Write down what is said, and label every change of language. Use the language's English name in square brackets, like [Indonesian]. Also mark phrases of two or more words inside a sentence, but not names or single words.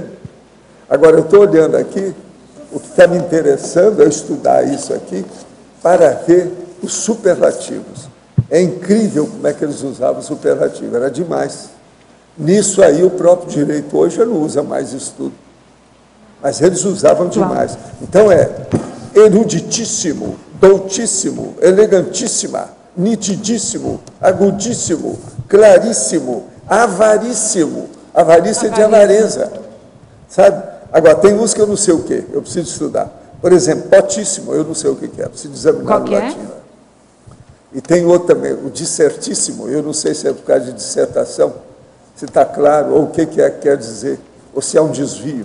[Portuguese] Agora, eu estou olhando aqui, o que está me interessando é estudar isso aqui para ver os superlativos. É incrível como é que eles usavam o superlativo, era demais. Nisso aí o próprio direito hoje já não usa mais isso tudo. Mas eles usavam demais. Então é eruditíssimo, doutíssimo, elegantíssima, nitidíssimo, agudíssimo, claríssimo, avaríssimo. Avarícia é de avareza, sabe? Agora, tem uns que eu não sei o quê, eu preciso estudar. Por exemplo, potíssimo, eu não sei o que é, preciso examinar no latim. E tem outro também, o dissertíssimo, eu não sei se é por causa de dissertação, se está claro, ou o que quer dizer, ou se é um desvio.